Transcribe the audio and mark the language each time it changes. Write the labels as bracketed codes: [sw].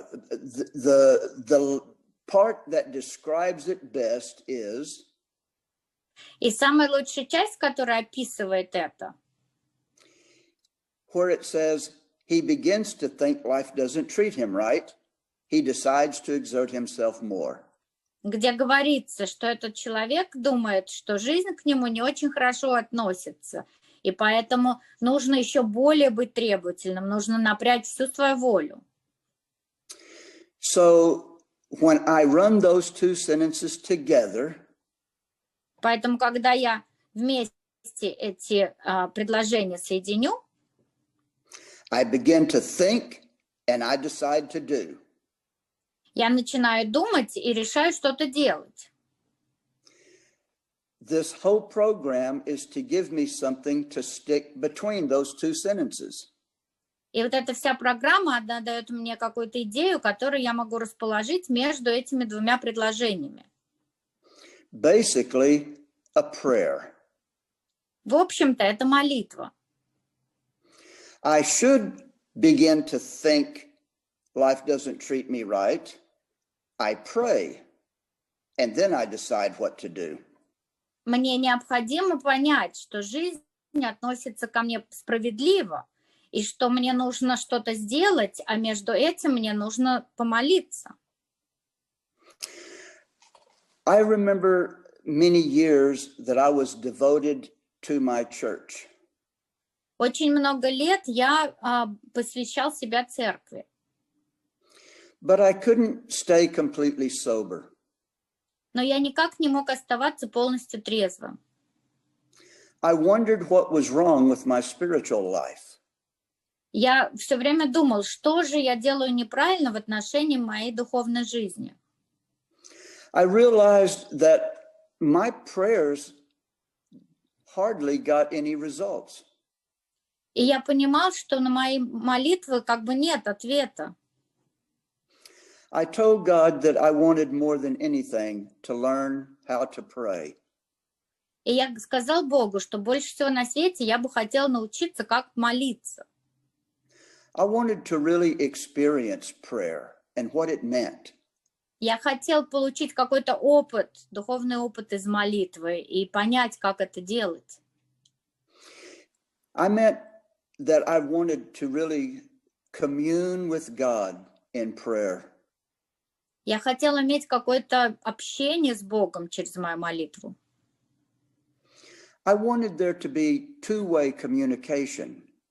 [en] The part that describes it best is. [ru] И самая лучшая часть, которая описывает это, [en] where it says he begins to think life doesn't treat him right, he decides to exert himself more. [ru] Где говорится, что этот человек думает, что жизнь к нему не очень хорошо относится, и поэтому нужно еще более быть требовательным, нужно напрячь всю свою волю. [en] So when I run those two sentences together, [ru] поэтому, когда я вместе эти предложения соединю, [en] I begin to think and I decide to do. [ru] Я начинаю думать и решаю что-то делать. [en] This whole program is to give me something to stick between those two sentences. [ru] И вот эта вся программа, она дает мне какую-то идею, которую я могу расположить между этими двумя предложениями. [en] Basically, a prayer. [ru] В общем-то, это молитва. [en] I should begin to think life doesn't treat me right. I pray, and then I decide what to do. [ru] Мне необходимо понять, что жизнь относится ко мне справедливо, и что мне нужно что-то сделать, а между этим мне нужно помолиться. [en] I remember many years that I was devoted to my church. [ru] Очень много лет я посвящал себя церкви. [en] But I couldn't stay completely sober. [ru] Но я никак не мог оставаться полностью трезвым. [en] I wondered what was wrong with my spiritual life. [ru] Я все время думал, что же я делаю неправильно в отношении моей духовной жизни. [en] I realized that my prayers hardly got any results. [ru] И я понимал, что на мои молитвы как бы нет ответа. [en] I told God that I wanted more than anything to learn how to pray. [ru] И я сказал Богу, что больше всего на свете я бы хотел научиться, как молиться. [en] I wanted to really experience prayer and what it meant. [ru] Я хотел получить какой-то опыт, духовный опыт из молитвы и понять, как это делать. [en] I meant that I wanted to really commune with God in prayer. [ru] Я хотел иметь какое-то общение с Богом через мою молитву. [en] I wanted there to be two-way communication.